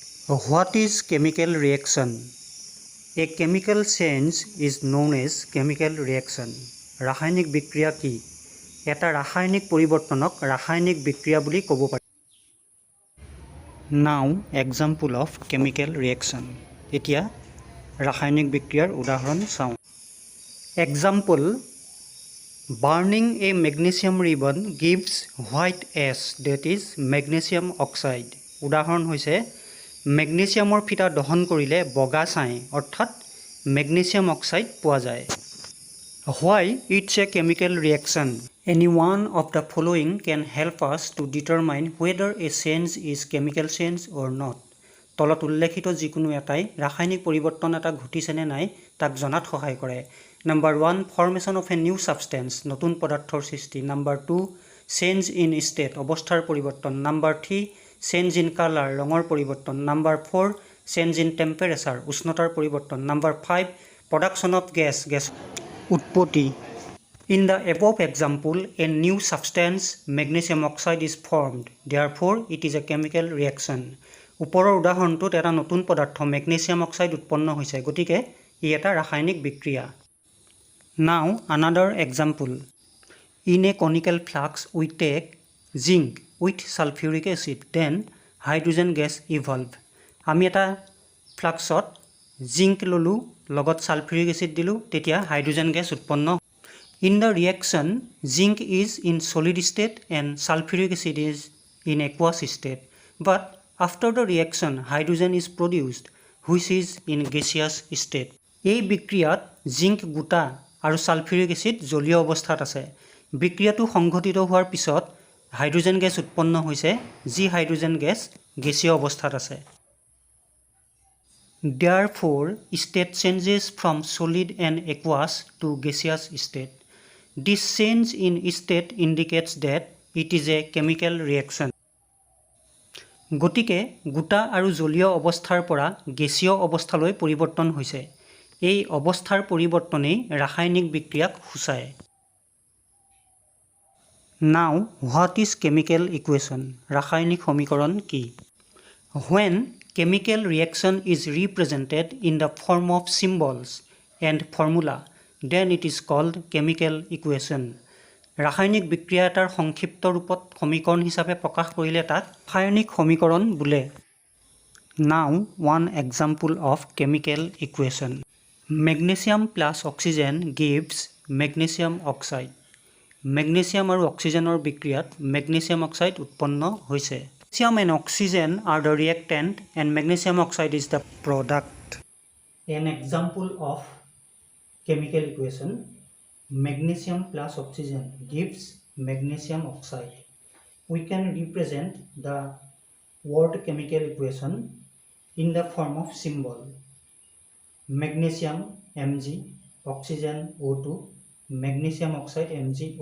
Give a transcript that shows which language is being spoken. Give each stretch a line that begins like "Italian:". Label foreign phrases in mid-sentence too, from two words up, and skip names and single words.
English: What is chemical reaction? A chemical change is known as chemical reaction.
Assamese: ৰাসায়নিক বিক্ৰিয়া কি? এটা ৰাসায়নিক পৰিৱৰ্তনক ৰাসায়নিক বিক্ৰিয়া বুলি ক'ব পাৰি।
English: Now example of chemical reaction.
Assamese: এতিয়া ৰাসায়নিক বিক্ৰিয়াৰ উদাহৰণ চাওঁ।
English: Example: burning a magnesium ribbon gives white ash, that is magnesium oxide.
Assamese: উদাহৰণ হৈছে মেগনেছিয়ামৰ ফিটা দহন কৰিলে বগা ছাই অৰ্থাৎ মেগনেছিয়াম অক্সাইড পোৱা যায়।
English: Why it's a chemical reaction? Any one of the following can help us to determine whether a change is chemical change or not.
Assamese: তলত উল্লেখিত যিকোনো এটাই ৰাসায়নিক পৰিৱৰ্তন এটা ঘটিছে নে নাই তাক জনাত সহায় কৰে।
English: Number 1, formation of a new substance,
Assamese: নতুন পদাৰ্থৰ সৃষ্টি।
English: Number 2, change in state,
Assamese: অৱস্থাৰ পৰিৱৰ্তন।
English: Number 3, change in color,
Assamese: ৰঙৰ পৰিৱৰ্তন।
English: Number 4, change in temperature,
Assamese: উষ্ণতাৰ পৰিৱৰ্তন।
English: Number 5, production of gas, উৎপত্তি। In the above example, a new substance, magnesium oxide, is formed. Therefore, it is a chemical reaction.
Assamese: ওপৰৰ উদাহৰণটোত এটা নতুন পদাৰ্থ মেগনেছিয়াম অক্সাইড উৎপন্ন হৈছে, গতিকে ই এটা ৰাসায়নিক বিক্ৰিয়া।
English: Now another example. In a conical flask, we take zinc with sulfuric acid, then hydrogen gas evolve.
Assamese: আমি এটা ফ্লাক্সত জিংক ললোঁ, লগত সালফিউৰিক এসিড দিলোঁ, তেতিয়া হাইড্ৰোজেন গেছ উৎপন্ন।
English: In the reaction, zinc is in solid state and sulfuric acid is in aqueous state. But after the reaction, hydrogen is produced, which is in gaseous state.
Assamese: এই বিক্ৰিয়াত জিংক গোটা আৰু সালফিউৰিক এসিড জলীয় অৱস্থাত আছে। বিক্ৰিয়াটো সংঘটিত হোৱাৰ পিছত হাইড্ৰোজেন গেছ উৎপন্ন হৈছে, যি হাইড্ৰোজেন গেছ গেছীয় অৱস্থাত আছে।
English: Therefore, state changes from solid and aqueous to gaseous state. This change in state indicates that it is a chemical reaction.
Assamese: গতিকে গোটা আৰু জলীয় অৱস্থাৰ পৰা গেছীয় অৱস্থালৈ পৰিৱৰ্তন হৈছে। এই অৱস্থাৰ পৰিৱৰ্তনেই ৰাসায়নিক বিক্ৰিয়াক সূচায়।
English: Now, what is chemical equation?
Assamese: ৰাসায়নিক সমীকৰণ কি?
English: When chemical reaction is represented in the form of symbols and formula, then it is called chemical equation.
Assamese: ৰাসায়নিক বিক্ৰিয়া এটাৰ সংক্ষিপ্ত ৰূপত সমীকৰণ হিচাপে প্ৰকাশ কৰিলে তাক ৰাসায়নিক সমীকৰণ বোলে।
English: Now one example of chemical equation. Magnesium plus oxygen gives magnesium oxide.
Assamese: মেগনেছিয়াম আৰু অক্সিজেনৰ বিক্ৰিয়াত মেগনেছিয়াম অক্সাইড উৎপন্ন হৈছে।
English: Magnesium and oxygen are the reactant and magnesium oxide is the product. An example of chemical equation: magnesium plus oxygen gives magnesium oxide. We can represent the word chemical equation in the form of symbol: magnesium Mg, oxygen O2, magnesium oxide MgO.